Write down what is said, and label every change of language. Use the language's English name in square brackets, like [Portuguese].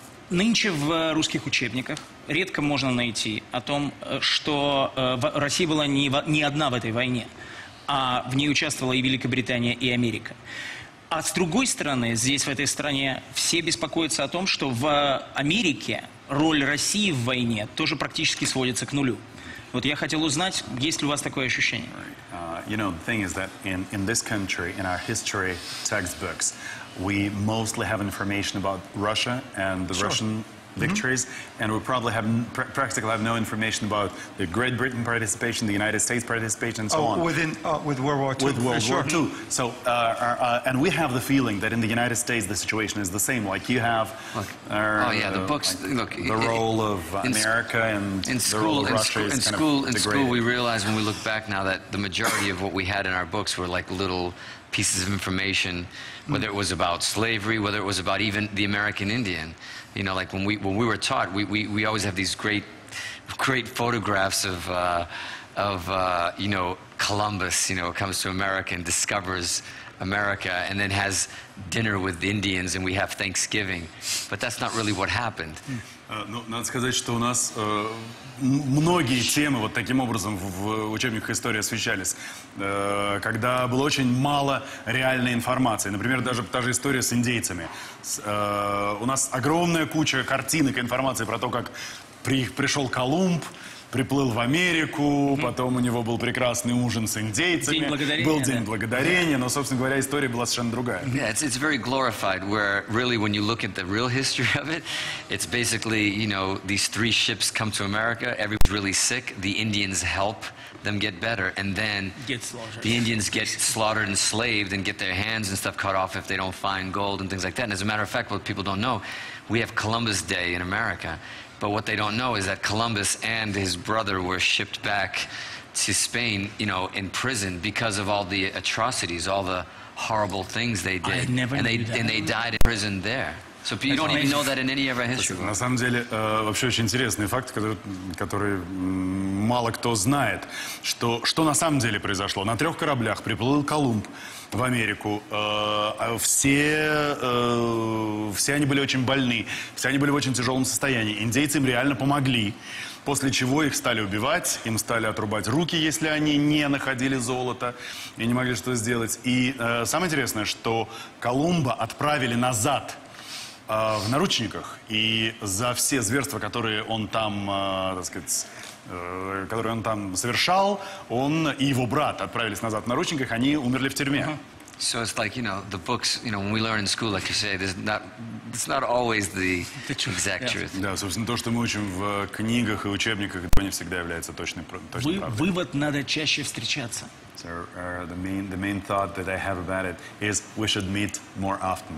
[Russian] Нынче в русских учебниках редко можно найти о том, что Россия была не одна в этой войне, а в ней участвовала и Великобритания, и Америка. А с другой стороны, здесь, в этой стране, все беспокоятся о том, что в Америке роль России в войне тоже практически сводится к нулю. Вот я хотел узнать, есть ли у вас такое ощущение? [English] You know, the thing is that in this country, in our history textbooks, we mostly have information about Russia and the Russian victories, and we probably practically have no information about the Great Britain participation, the United States participation, and so on. With World War II. With World War II. So, and we have the feeling that in the United States the situation is the same. Like you have, the books. Look, the role of America and the role of Russia is kind of degraded. In school, we realize when we look back now that the majority of what we had in our books were like little pieces of information, whether it was about slavery, whether it was about even the American Indian. You know, like when we were taught, we always have these great photographs of you know, Columbus, you know, comes to America and discovers America and then has dinner with Indians and we have Thanksgiving. But that's not really what happened. [Russian] Ну, надо сказать, что у нас многие темы вот таким образом в учебниках истории освещались, когда было очень мало реальной информации. Например, даже та же история с индейцами. У нас огромная куча картинок, информации про то, как пришел Колумб, приплыл в Америку, потом у него был прекрасный ужин с индейцами, был День Благодарения, но, собственно говоря, история была совершенно другая. [English] Yeah, it's very glorified, where really when you look at the real history of it, it's basically, you know, these 3 ships come to America, everyone's really sick, the Indians help them get better, and then the Indians get slaughtered and enslaved and get their hands and stuff cut off if they don't find gold and things like that. And as a matter of fact, what people don't know, we have Columbus Day in America. But what they don't know is that Columbus and his brother were shipped back to Spain, you know, in prison because of all the atrocities, all the horrible things they did. And they died in prison there. So you don't even know that in any of our history. [Russian] На самом деле, вообще очень интересный факт, который мало кто знает, что на самом деле произошло. На 3 кораблях приплыл Колумб в Америку. Все они были очень больны, все они были в очень тяжелом состоянии. Индейцы им реально помогли. После чего их стали убивать, им стали отрубать руки, если они не находили золото и не могли что сделать. И самое интересное, что Колумба отправили назад в наручниках, и за все зверства, которые он там, так сказать, которые он там совершал, он и его брат отправились назад в наручниках, они умерли в тюрьме. [English] So it's like, you know, the books, you know, when we learn in school, like you say, it's not always the exact truth. [Russian] Да, собственно, то, что мы учим в книгах и учебниках, не всегда является точной правдой. Вывод: надо чаще встречаться. [English] So the main thought that I have about it is we should meet more often.